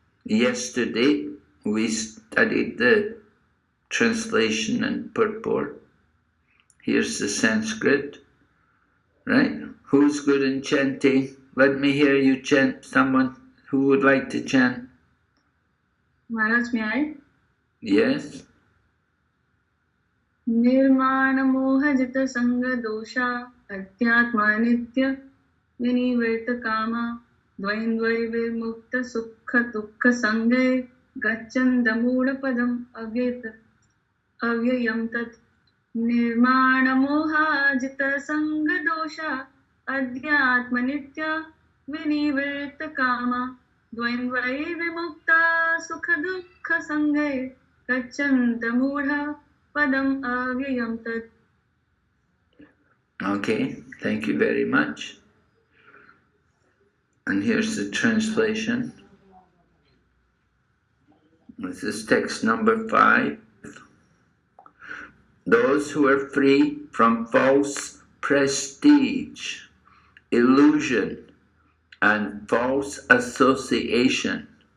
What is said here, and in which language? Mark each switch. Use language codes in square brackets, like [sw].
[en] Yesterday we studied the translation and purport. Here's the Sanskrit. Right? Who's good in chanting? Let me hear you chant. Someone who would like to chant? Maharaj, may I? Yes. [sa] निर्माण मोहजित संग दोषा अध्यात्म नित्य विनिवृत कामा द्वैन्द्वै विमुक्त सुख दुःख संगे गच्छन्त मूढपदम् अव्ययम् तत् निर्माण मोहाजित संग दोषा अध्यात्म नित्य विनिवृत कामा द्वैन्द्वै विमुक्त सुख दुःख संगे गच्छन्त मूढ Padam avyayam tat. [en] Okay, thank you very much. And here's the translation. This is text number 5. Those who are free from false prestige, illusion, and false association,